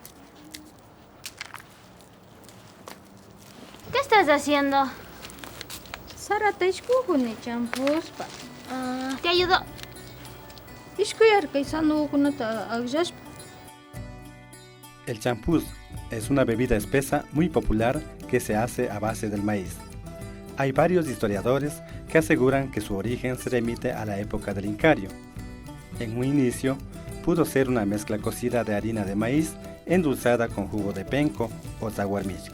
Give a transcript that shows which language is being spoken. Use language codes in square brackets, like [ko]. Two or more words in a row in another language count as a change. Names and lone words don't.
[es] ¿Qué estás haciendo? [qu] Sarata ishkuhuni champuspa. [es] Te ayudo. [qu] Ishkuyarka sanukunata agllashpa. [es] El champús es una bebida espesa muy popular que se hace a base del maíz. Hay varios historiadores que aseguran que su origen se remite a la época del Incario. En un inicio, pudo ser una mezcla cocida de harina de maíz endulzada con jugo de penco o zaguarmichqui.